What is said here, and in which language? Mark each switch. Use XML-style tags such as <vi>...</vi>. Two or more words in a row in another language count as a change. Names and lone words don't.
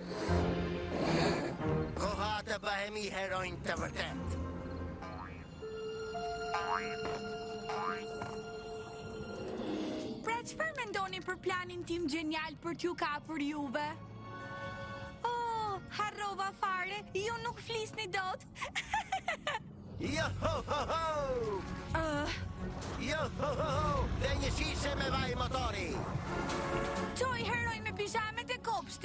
<sq>Koha të bëhemi herojnë të vërtet. Pra çfarë mendoni për planin tim genial për t'ju kapur juve? Oh, harrova fare, ju nuk flisni dot. Jo ho ho ho! Jo ho ho ho! Dhe një shishe me vaj motori! Qoj heroj me pijamet e kopshti.</sq>